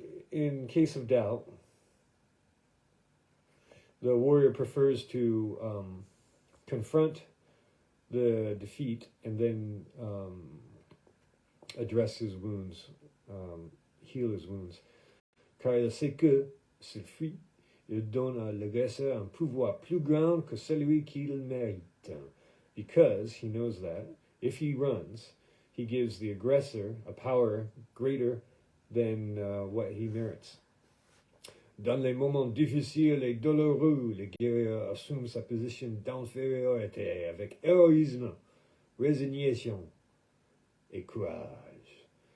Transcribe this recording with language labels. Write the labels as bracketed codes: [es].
[en] In case of doubt, the warrior prefers to confront the defeat and then address his wounds, heal his wounds. [fr] Car il sait que, s'il fuit, il donne à l'agresseur un pouvoir plus grand que celui qu'il mérite. [en] Because he knows that if he runs, he gives the aggressor a power greater than what he merits. [fr] Dans les moments difficiles et douloureux, le guerrier assume sa position d'infériorité avec héroïsme, résignation et courage.